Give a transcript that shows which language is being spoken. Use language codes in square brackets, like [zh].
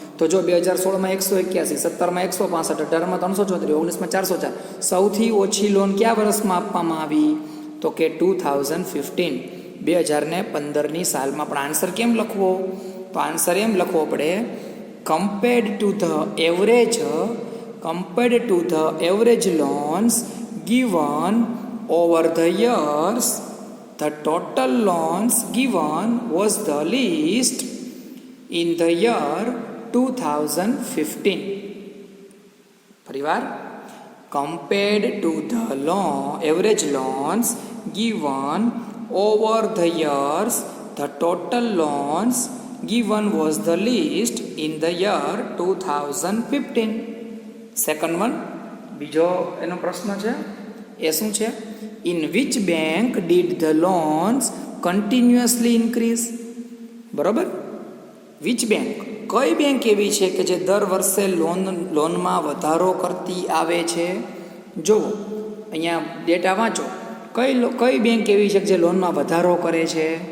[gu] તો જો 2016માં 181, 17માં 165, 18માં 334, 19માં 404. સૌથી ઓછી લોન કયા વર્ષમાં આપવામાં આવી? તો કે 2015, 2015ની સાલમાં. પણ આન્સર કેમ લખવો? તો આન્સર એમ લખવો પડે, [en] Compared to the average compared to the average loans given over the years, the total loans given was the least in the year 2015. પરિવાર, compared to the average loans given over the years, the total loans given was the least in the year 2015. Second one, [gu] બીજો એનો પ્રશ્ન છે એ શું છે? [en] In which bank did the loans continuously increase. [gu] બરાબર, [en] which bank, [gu] કઈ bank એવી છે કે જે દર વર્ષે લોનમાં વધારો કરતી આવે છે? જુઓ અહીંયા ડેટા વાંચો, કઈ બેંક એવી છે કે જે લોનમાં વધારો કરે છે?